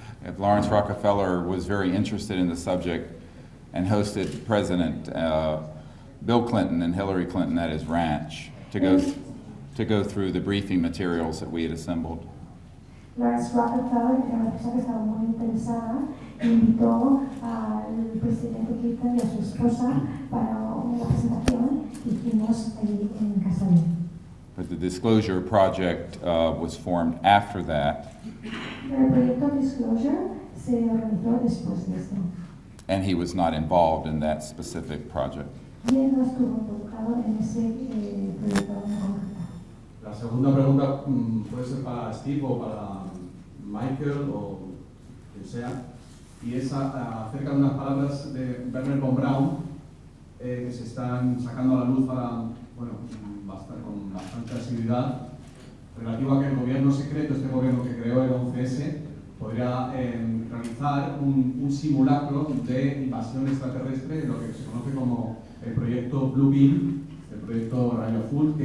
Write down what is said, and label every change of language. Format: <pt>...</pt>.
<en>If Lawrence Rockefeller was very interested in the subject and hosted President Bill Clinton and Hillary Clinton at his ranch to go through the briefing materials that we had assembled.</en> <es>Lawrence Rockefeller, que era una persona que estaba muy interesada, invitó al presidente Clinton y a su esposa para una presentación que hicimos allí en casa de él.</es> <en>But the disclosure project was formed after that.</en> <es>El proyecto Disclosure se organizó después de esto.</es> <en>And he was not involved in that specific project.</en> <es>Y él no estuvo involucrado en ese proyecto en concreto. La segunda pregunta puede ser para Steve o para Michael o quien sea, y es acerca de unas palabras de Werner von Braun que se están sacando a la luz ahora, bueno, con bastante asiduidad, relativo a que el gobierno secreto, este gobierno que creó el 11S, podría realizar un simulacro de invasión extraterrestre, lo que se conoce como el proyecto Blue Beam, el proyecto Rayo Azul.</es>